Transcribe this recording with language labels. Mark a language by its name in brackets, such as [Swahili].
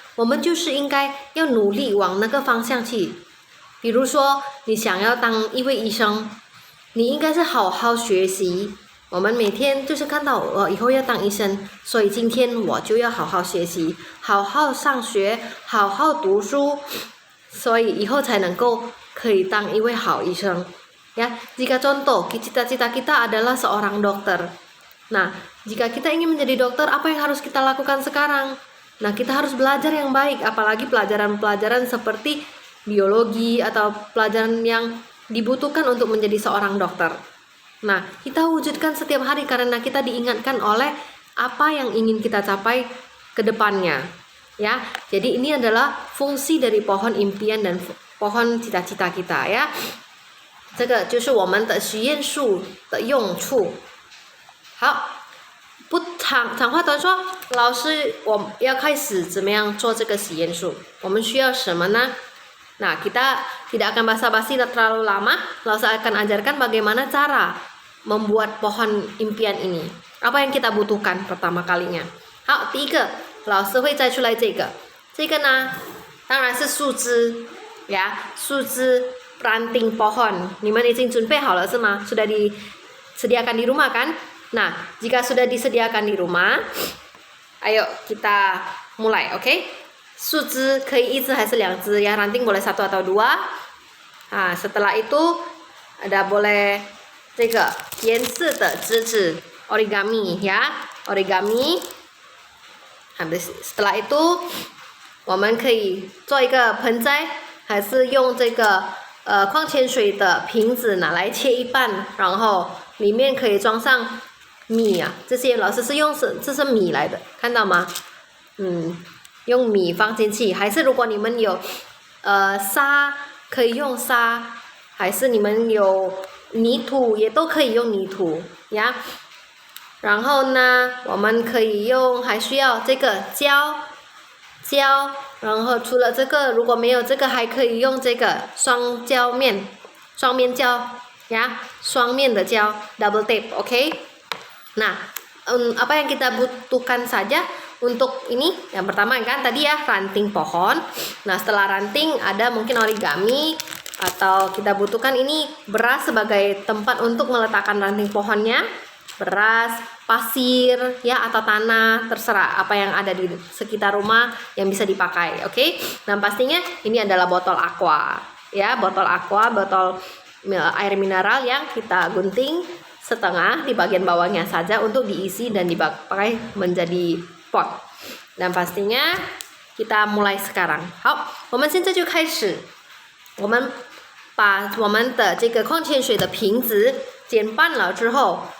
[Chinese] 我们就是应该要努力往那个方向去。比如说你想要当一位医生，你应该是好好学习。我们每天就是看到我以后要当医生，所以今天我就要好好学习，好好上学，好好读书，所以以后才能够可以当一位好医生。 [Indonesian] Ya, jika contoh cita-cita kita adalah seorang dokter. Nah, jika kita ingin menjadi dokter, apa yang harus kita lakukan sekarang? Nah, kita harus belajar yang baik, apalagi pelajaran-pelajaran seperti biologi atau pelajaran yang dibutuhkan untuk menjadi seorang dokter. Nah, kita wujudkan setiap hari karena kita diingatkan oleh apa yang ingin kita capai ke depannya. Ya, jadi ini adalah fungsi dari pohon impian dan pohon cita-cita kita ya. [Chinese] 这个就是我们的许愿树的用处。好。不长话短说，老师，我要开始怎么样做这个许愿树？我们需要什么呢？ [Indonesian] Nah, kita tidak akan basa-basi terlalu lama. Lalu saya akan ajarkan bagaimana cara membuat pohon impian ini. Apa yang kita butuhkan pertama kalinya? [Chinese] 好，第一个，老师会摘出来这个呢，当然是树枝呀，树枝 ranting pohon. 你们已经准备好了是吗？ [Indonesian] Sudah disediakan di rumah kan? Nah, jika sudah disediakan di rumah, ayo kita mulai, OK? [Chinese] 树枝可以一支还是两支ya? [Indonesian] Ranting boleh 1 atau 2. Nah, setelah itu ada boleh [Chinese] 这个颜色的枝子 [Indonesian] origami ya, origami. Habis setelah itu， [Chinese] 我们可以做一个盆栽，还是用这个矿泉水的瓶子拿来切一半，然后里面可以装上米啊，这些老师是用这是米来的，看到吗？用米放进去，还是如果你们有沙，可以用沙，还是你们有泥土也都可以用泥土呀。然后呢，我们可以用，还需要这个胶，然后除了这个，如果没有这个，还可以用这个双面胶呀，双面的胶 double tape, oke? [Indonesian] Nah, apa yang kita butuhkan saja untuk ini? Yang pertama kan tadi ya ranting pohon. Nah, setelah ranting ada mungkin origami atau kita butuhkan ini beras sebagai tempat untuk meletakkan ranting pohonnya. Beras, pasir, ya atau tanah, terserah apa yang ada di sekitar rumah yang bisa dipakai, oke? Dan pastinya ini adalah botol aqua, ya, botol air mineral yang kita gunting setengah di bagian bawahnya saja untuk diisi dan dipakai menjadi pot. Dan pastinya kita mulai sekarang. [Chinese] 好，我们现在就开始，我们把我们的这个矿泉水的瓶子剪半了之后。